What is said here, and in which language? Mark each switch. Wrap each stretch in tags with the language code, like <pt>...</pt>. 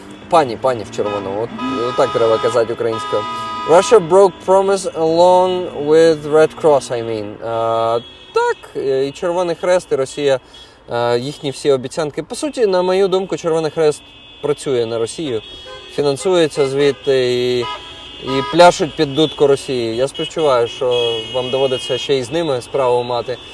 <uk>Пані в червоному. От так треба казати українською.</uk> <en>Russia broke promise along with Red Cross, I mean.</en> <uk>Так, і Червоний Хрест, і Росія, їхні всі обіцянки. По суті, на мою думку, Червоний Хрест працює на Росію, фінансується звідти і пляшуть під дудку Росії. Я співчуваю, що вам доводиться ще й з ними справу мати.</uk>